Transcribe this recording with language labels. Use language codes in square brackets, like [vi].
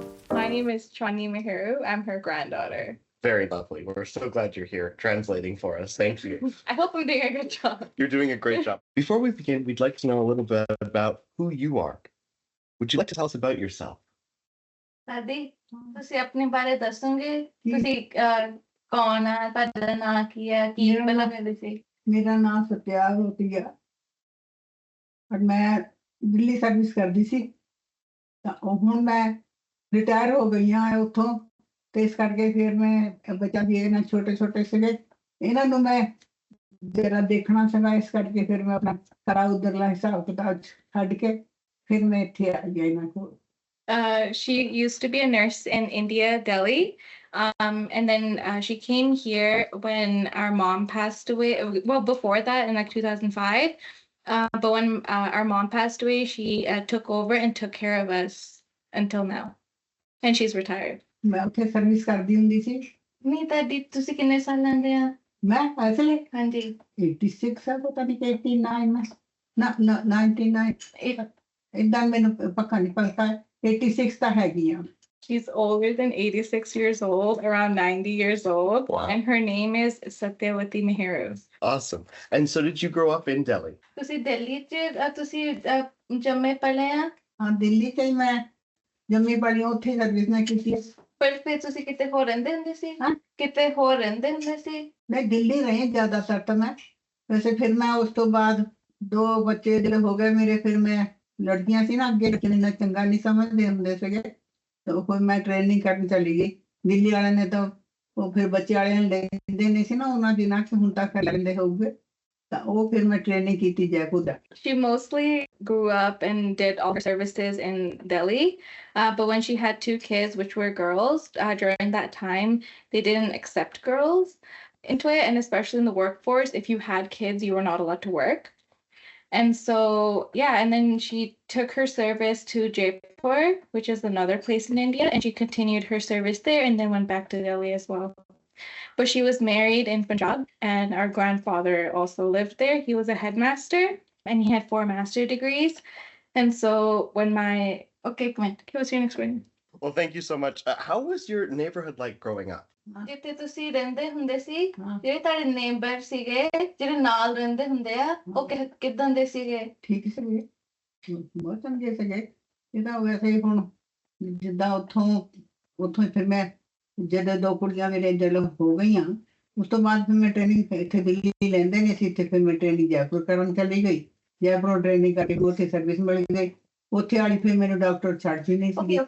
[en] My name is Chandni Meheru. I'm her granddaughter. Very lovely. We're so glad you're here translating for us. Thank you. I hope I'm doing a good job. You're doing a great job. Before we begin, we'd like to know a little bit about who you are. Would you like to tell us about yourself? [pa] ਦਾਦੀ ਤੁਸੀਂ ਆਪਣੇ ਬਾਰੇ ਦੱਸੋਗੇ ਤੁਸੀਂ ਕੌਣ ਆ ਤੁਹਾਡਾ ਨਾਂ ਕੀ ਹੈ ਕੀ ਪਹਿਲਾਂ ਕਹਿੰਦੇ ਸੀ [hi] मेरा नाम सत्याग होती है और मैं दिल्ली सर्विस करदी सी [pa] ਤਾਂ ਹੁਣ ਮੈਂ ਰਿਟਾਇਰ ਹੋ ਗਈ ਹਾਂ ਉੱਥੋਂ ਤੇ ਇਸ ਕਰਕੇ ਫਿਰ ਮੈਂ ਬੱਚਾ ਵੀ ਇਹਨਾਂ ਛੋਟੇ ਸੀਗੇ ਇਹਨਾਂ ਨੂੰ ਮੈਂ ਜਰਾ ਦੇਖਣਾ ਸੀਗਾ ਇਸ ਕਰਕੇ ਫਿਰ ਮੈਂ ਆਪਣਾ ਸਾਰਾ ਉਧਰਲਾ ਹਿਸਾਬ ਕਿਤਾਬ ਛੱਡ ਕੇ ਫਿਰ ਮੈਂ ਇੱਥੇ ਆ ਗਈ ਇਹਨਾਂ ਕੋਲ [en] She used to be a nurse in India, Delhi. And then she came here when our mom passed away. Well, before that, in like 2005. But when our mom passed away, she took over and took care of us until now. And she's retired. [pa] ਮੈਂ ਉੱਥੇ service ਕਰਦੀ ਹੁੰਦੀ ਸੀ ਨਹੀਂ ਦਾਦੀ ਤੁਸੀਂ ਕਿੰਨੇ ਸਾਲਾਂ ਦੇ ਆ ਮੈਂ ਅਸਲੇ ਹਾਂਜੀ 86 ਹੈ ਪਤਾ ਨਹੀਂ ਕਿ 89 ਮੈਂ ਨਾ 99 ਇਦਾਂ ਮੈਨੂੰ ਪੱਕਾ ਨਹੀਂ ਪਤਾ 86 ਤਾਂ ਹੈਗੀ ਆ [en] She's older than 86 years old, around 90 years old. Wow. And her name is Satyawati Meheru. Awesome. And so did you grow up in Delhi? [pa] ਤੁਸੀਂ ਦਿੱਲੀ 'ਚ ਤੁਸੀਂ ਜੰਮੇ ਪਲੇ ਆ ਹਾਂ ਦਿੱਲੀ 'ਚ ਹੀ ਮੈਂ ਜੰਮੀ ਪਲੀ ਉੱਥੇ ਸਰਵਿਸ ਮੈਂ ਕੀਤੀ ਹੈ। ਪਰ ਫਿਰ ਤੁਸੀਂ ਕਿਤੇ ਹੋਰ ਰਹਿੰਦੇ ਹੁੰਦੇ ਸੀ ਹਾਂ। ਕਿਤੇ ਹੋਰ ਰਹਿੰਦੇ ਹੁੰਦੇ ਸੀ ਮੈਂ ਦਿੱਲੀ ਰਹੀ ਜ਼ਿਆਦਾਤਰ ਤਾਂ ਮੈਂ ਵੈਸੇ ਫਿਰ ਮੈਂ ਉਸ ਤੋਂ ਬਾਅਦ 2 ਬੱਚੇ ਜਿਹੜੇ ਹੋ ਗਏ ਮੇਰੇ ਫਿਰ ਮੈਂ ਲੜਕੀਆਂ ਸੀ ਨਾ ਅੱਗੇ ਲੜਕੀਆਂ ਇੰਨਾ ਚੰਗਾ ਨਹੀਂ ਸਮਝਦੇ ਹੁੰਦੇ ਸੀਗੇ ਤਾਂ ਫਿਰ ਮੈਂ ਟ੍ਰੇਨਿੰਗ ਕਰਨ ਚਲੀ ਗਈ ਦਿੱਲੀ ਵਾਲਿਆਂ ਨੇ ਤਾਂ ਉਹ ਫਿਰ ਬੱਚੇ ਵਾਲਿਆਂ ਨੂੰ ਲੈਂਦੇ ਨਹੀਂ ਸੀ ਨਾ ਉਹਨਾਂ ਦਿਨਾਂ 'ਚ ਹੁਣ ਤੱਕ ਲੈਂਦੇ ਹੋਊਗੇ ਤਾਂ ਉਹ ਫਿਰ ਮੈਂ ਟ੍ਰੇਨਿੰਗ ਕੀਤੀ ਜੈਪੁਰ ਦਾ। [en] She mostly grew up and did all her services in Delhi. But when she had 2 kids, which were girls, during that time, they didn't accept girls into it. And especially in the workforce, if you had kids, you were not allowed to work. And so, yeah, and then she took her service to Jaipur, which is another place in India, and she continued her service there and then went back to Delhi as well. But she was married in Punjab, and our grandfather also lived there. He was a headmaster, and he had 4 master degrees. And so when my okay, come on, what's your next one? Well, thank you so much. How was your neighborhood like growing up? [pa] ਜਿੱਥੇ ਤੁਸੀਂ ਰਹਿੰਦੇ ਹੁੰਦੇ ਸੀ ਹਾਂ ਜਿਹੜੇ ਤੁਹਾਡੇ neighbour ਸੀਗੇ ਜਿਹੜੇ ਨਾਲ ਰਹਿੰਦੇ ਹੁੰਦੇ ਆ ਉਹ ਕਿਦਾਂ ਦੇ ਸੀਗੇ ਠੀਕ ਸੀਗੇ ਬਹੁਤ ਚੰਗੇ ਸੀਗੇ ਇਹ ਤਾਂ ਵੈਸੇ ਹੀ ਹੁਣ ਜਿੱਦਾਂ ਉੱਥੋਂ ਹੀ ਫਿਰ ਮੈਂ ਜਦੋਂ 2 ਕੁੜੀਆਂ ਮੇਰੇ ਜਦੋਂ ਹੋ ਗਈਆਂ ਉਸ ਤੋਂ ਬਾਅਦ ਫਿਰ ਮੈਂ ਟ੍ਰੇਨਿੰਗ ਇੱਥੇ ਦਿੱਲੀ ਲੈਂਦੇ ਨਹੀਂ ਸੀ ਇੱਥੇ ਫਿਰ ਮੈਂ ਟ੍ਰੇਨਿੰਗ ਜੈਪੁਰ ਕਰਨ ਚਲੀ ਗਈ ਜੈਪੁਰ ਟ੍ਰੇਨਿੰਗ ਕਰਕੇ ਉੱਥੇ ਸਰਵਿਸ ਮਿਲ ਗਈ ਉੱਥੇ ਵਾਲੀ ਫਿਰ ਮੈਨੂੰ ਡਾਕਟਰ ਛੱਡ ਵੀ ਨਹੀਂ ਸੀ